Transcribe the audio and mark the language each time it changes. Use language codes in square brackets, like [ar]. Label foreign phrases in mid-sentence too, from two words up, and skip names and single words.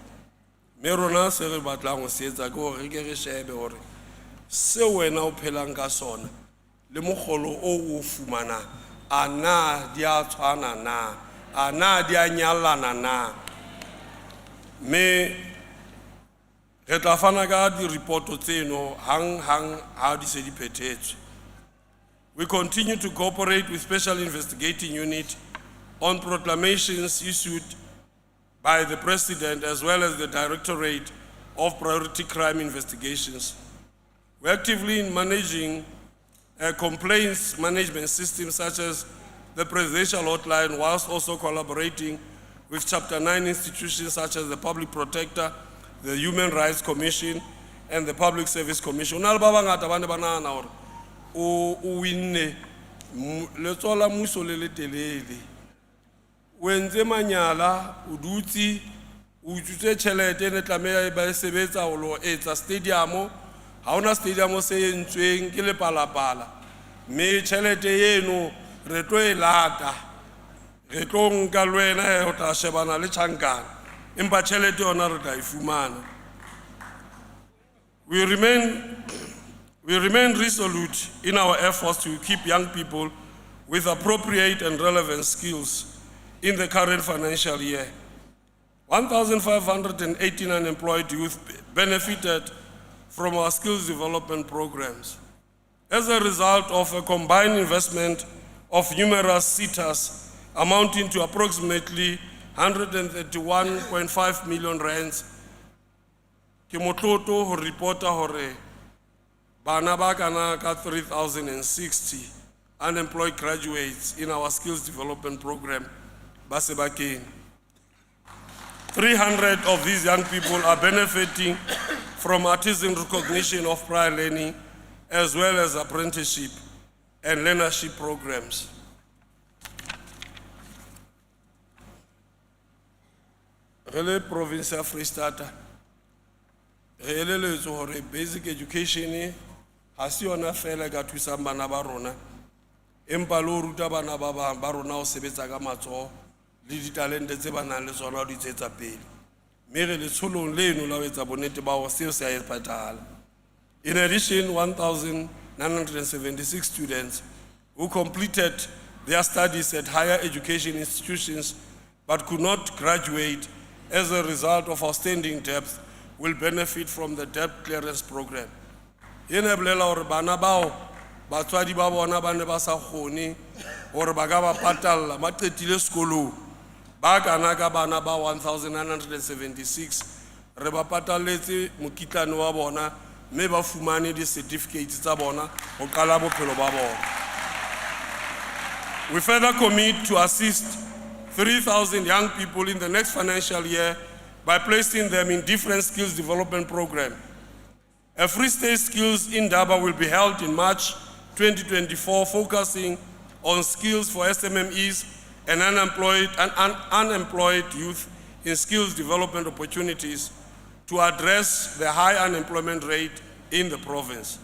[st] Mme rona se re batlang ho se etsa ke hore re ke re shebe hore seo wena o phelang ka sona le mogolo o fumanang a na di a tshwana na, a na di a nyallana na. Mme re tla fana ka di-reporto tseno hang ha di se di phethetswe. [en] We continue to cooperate with Special Investigating Unit on proclamations issued by the President as well as the Directorate of Priority Crime Investigations. We're actively managing complaints management systems such as the Presidential Hotline, whilst also collaborating with Chapter 9 institutions such as the Public Protector, the Human Rights Commission, and the Public Service Commission. [st] O winne le tsola mmuso le le telele. O entse manyala, o dutse, o utswitse tjhelete ne tlameha ba sebetsa ho lo etsa stadium. Ha ona stadium se entsweng ke le palapala. Mme tjhelete eno re tlo e lata. Re tlo nka le wena ho tla shebana le tjhankana. Empa tjhelete yona re tla e fumana. [en] We remain resolute in our efforts to keep young people with appropriate and relevant skills in the current financial year. 1,518 unemployed youth benefited from our skills development programs. As a result of a combined investment of numerous SETAs amounting to approximately 131.5 million rands, [st] ke motloto ho reporta hore bana ba kana ka [en] 3,060 unemployed graduates in our skills development program [st] ba se ba kene. [en] 300 of these young people are benefiting from artisan recognition of prior learning as well as apprenticeship and learnership programs. [st] Rele province ya Free State re elelletswe hore basic education ha se yona fela ka thusang bana ba rona, empa le ho ruta bana ba bang ba rona ho sebetsa ka matsoho le ditalente tse ba nang le tsona di tsetsa pele. Mme re letsholong leno la ho etsa bonnete ba hore seo se a epatala. [en] In addition, 1,976 students who completed their studies at higher education institutions but could not graduate as a result of outstanding debt will benefit from the debt clearance program. [st] Ena bolela hore bana bao batswadi ba bona ba ne ba sa kgone hore ba ka ba patalla ba qetile sekolong ba kana ka bana ba 1,976 re ba patalletse mokitlane wa bona mme ba fumane di-certificates tsa bona ho qala bophelo ba bona. [en] We further commit to assist 3,000 young people in the next financial year by placing them in different skills development programs. A Free State Skills Indaba will be held in March 2024, focusing on skills for SMMEs and unemployed youth in skills development opportunities to address the high unemployment rate in the province.